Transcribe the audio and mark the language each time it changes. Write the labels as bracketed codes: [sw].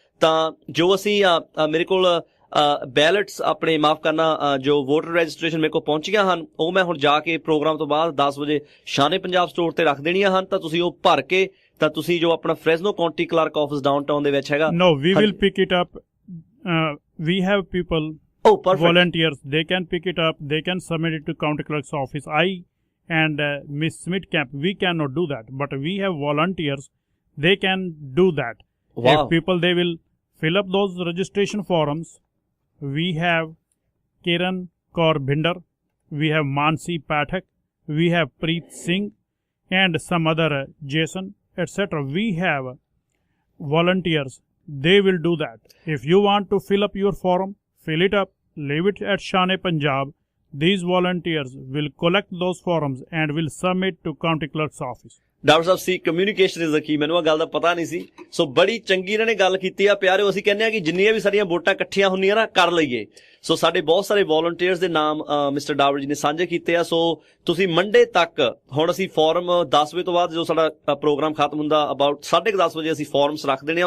[pa] ਤਾਂ ਜੋ ਅਸੀਂ ਮੇਰੇ ਕੋਲ ਬੈਲਟਸ ਆਪਣੇ ਮਾਫ ਕਰਨਾ ਜੋ ਵੋਟਰ ਰਜਿਸਟ੍ਰੇਸ਼ਨ ਮੇਰੇ ਕੋਲ ਪਹੁੰਚੀਆਂ ਹਨ, ਉਹ ਮੈਂ ਹੁਣ ਜਾ ਕੇ ਪ੍ਰੋਗਰਾਮ ਤੋਂ ਬਾਅਦ 10 ਵਜੇ ਸ਼ਾਨੇ ਪੰਜਾਬ ਸਟੋਰ ਤੇ ਰੱਖ ਦੇਣੀਆਂ ਹਨ। ਤਾਂ ਤੁਸੀਂ ਉਹ ਭਰ ਕੇ ਤਾਂ ਤੁਸੀਂ ਜੋ ਆਪਣਾ Fresno County clerk office downtown ਦੇ ਵਿੱਚ ਹੈਗਾ, [en] no, we will pick it up. We have people, volunteers, they can pick it up, they can submit it to county clerk's office. I and Miss Smittcamp, we cannot do that, but we have volunteers, they can do that. Wow. If people, they will fill up those registration forms. We have Kiran Kaur Bhinder, we have Mansi Pathak, we have Preet Singh, and some other Jason, etc. We have volunteers, they will do that. If you want to fill up your form, fill it up, leave it at Shane Punjab. These volunteers will collect those forms and will submit to county clerk's office. [pa] Doctor Sahib ਸੀ communication is ਦਾ ਕੀ, ਮੈਨੂੰ ਆ ਗੱਲ ਦਾ ਪਤਾ ਨਹੀਂ ਸੀ। ਸੋ ਬੜੀ ਚੰਗੀ ਇਹਨਾਂ ਨੇ ਗੱਲ ਕੀਤੀ ਆ ਪਿਆਰਿਓ। ਅਸੀਂ ਕਹਿੰਦੇ ਆ ਕਿ ਜਿੰਨੀਆਂ ਵੀ ਸਾਡੀਆਂ ਵੋਟਾਂ ਇਕੱਠੀਆਂ ਹੁੰਦੀਆਂ ਨਾ, ਕਰ ਲਈਏ। ਸੋ ਸਾਡੇ ਬਹੁਤ ਸਾਰੇ ਵੋਲੰਟੀਅਰਸ ਦੇ ਨਾਮ ਮਿਸਟਰ ਡਾਵਰ ਜੀ ਨੇ ਸਾਂਝੇ ਕੀਤੇ ਆ। ਸੋ ਤੁਸੀਂ ਮੰਡੇ ਤੱਕ, ਹੁਣ ਅਸੀਂ ਫਾਰਮ 10 ਵਜੇ ਤੋਂ ਬਾਅਦ ਜੋ ਸਾਡਾ ਪ੍ਰੋਗਰਾਮ ਖਤਮ ਹੁੰਦਾ ਅਬਾਊਟ 10:30 ਵਜੇ ਅਸੀਂ ਫਾਰਮਸ ਰੱਖ ਦੇਣੇ ਆ।